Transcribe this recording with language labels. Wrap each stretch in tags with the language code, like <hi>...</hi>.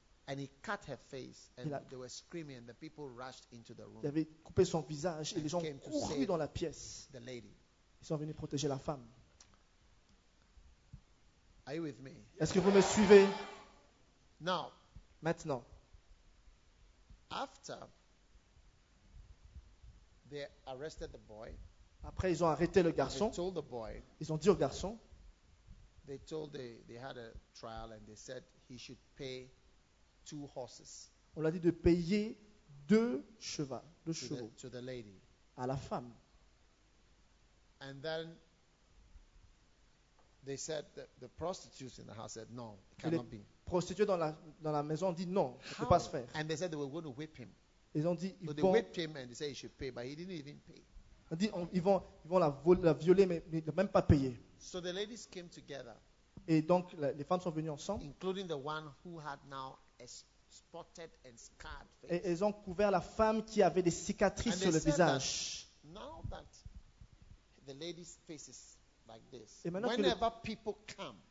<en>And he cut her face and they were screaming and the people rushed into the room.</en> <fr>Il avait coupé son visage et les gens couru dans la pièce.</fr> <en>The lady.</en> <fr>Ils sont venus protéger la femme.</fr> <en>Are you with me?</en> <fr>Est-ce que vous me suivez?</fr> <en>Now.</en> <fr>Maintenant.</fr> <en>After they arrested the boy.</en> <fr>Après, ils ont arrêté le garçon.</fr> <en>They told the boy,</en> <fr>ils ont dit au garçon.</fr> <en>They told they had a trial and they said he should pay two horses.</en> <fr>On lui a dit de payer deux chevaux.</fr> <en>To the lady.</en> <fr>À la femme.</fr> <en>And then they said that the prostitutes in the house said no, it cannot be.</en> <fr>Prostituées dans la maison ont dit non, ça ne peut pas se faire.</fr> <en>And they said they were going to whip him.</en> <fr>Ils ont dit ils vont.</fr> <en>They whipped him and they said he should pay, but he didn't even pay.</en> <fr>On dit ils vont la violer mais ne même pas payer.</fr> <en>So the ladies came together.</en> <fr>Et donc les femmes sont venues ensemble.</fr> <en>Including the one who had now a spotted and scarred face.</en> <fr>Et elles ont couvert la femme qui avait des cicatrices sur le visage.</fr> <en>That now that the lady's face is like this, whenever people come.</en>